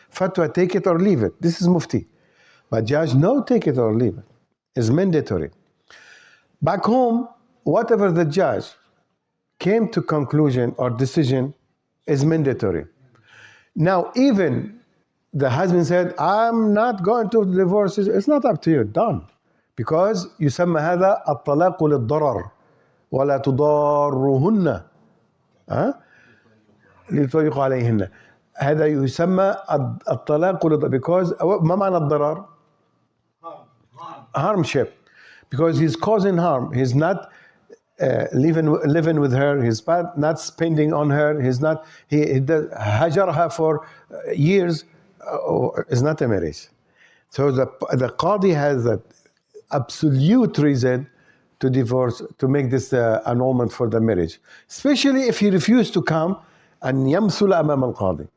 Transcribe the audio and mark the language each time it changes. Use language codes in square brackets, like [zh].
[en] Fatwa, take it or leave it. This is mufti. But judge, no, take it or leave it. It's mandatory. Back home, whatever the judge came to conclusion or decision is mandatory. Now, even the husband said, I'm not going to divorce. It's not up to you. Done. Because [ar] يسمى هذا الطلاق للضرر ولا تضارهن ليضيق عليهن. هذا يسمى الطلاق للضرر. [en] Because [ar] ما معنى الضرر؟ [en] Harmship. Because he's causing harm. He's not living with her. He's not spending on her. He's not. He does hajarha for years. It's not a marriage. So the qadi has that absolute reason to divorce, to make this annulment for the marriage, especially if he refused to come and [ar] يمثل أمام القاضي.